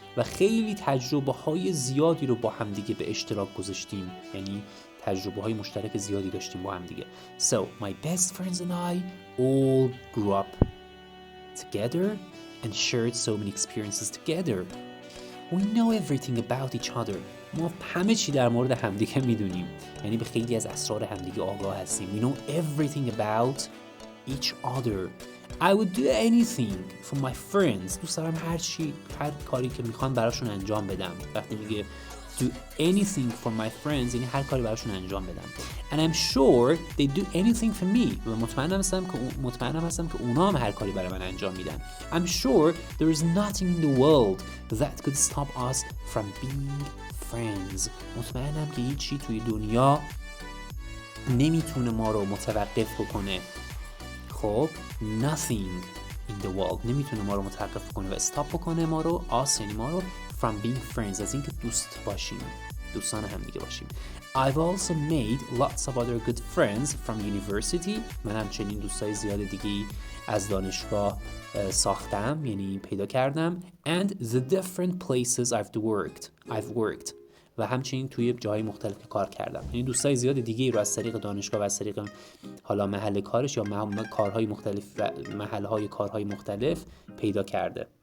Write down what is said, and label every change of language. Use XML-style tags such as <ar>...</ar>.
<fa>و خیلی تجربه های زیادی رو با هم دیگه به اشتراک گذاشتیم. یعنی تجربه های مشترک زیادی داشتیم با هم دیگه.</fa> <en>So my best friends and I all grew up together and shared so many experiences together. We know everything about each other.</en> <fa>ما همه چی در مورد همدیگه میدونیم. یعنی به خیلی از اسرار همدیگه آگاه هستیم.</fa> <en>We know everything about each other. I would do anything for my friends.</en> <fa>دوست دارم هر کاری که میخوان براشون انجام بدم. وقتی میگه</fa> <en>do anything for my friends</en> <fa>یعنی هر کاری براشون انجام بدم.</fa> <en>And I'm sure they do anything for me.</en> <fa>و مطمئنم هستم که اونا هم هر کاری برای من انجام میدن.</fa> <en>I'm sure there is nothing in the world that could stop us from being friends.</en> <fa>مطمئنم که هیچی توی دنیا نمیتونه ما رو متوقف بکنه. خب</fa> <en>nothing in the world</en> <fa>نمیتونه ما رو متوقف بکنه و استاپ بکنه ما رو یعنی ما رو</fa> <en>from being friends</en> <fa>از اینکه دوست باشیم دوستان هم دیگه باشیم.</fa> <en>I've also made lots of other good friends from university.</en> <fa>من همچنین دوستای زیاد دیگه از دانشگاه ساختم یعنی پیدا کردم.</fa> <en>And the different places I've worked</en> <fa>و همچنین توی جاهای مختلف کار کردم. یعنی دوستای زیاد دیگه رو از طریق دانشگاه و از طریق حالا محل کارش یا کارهای مختلف و محلهای کارهای مختلف پیدا کرده.</fa>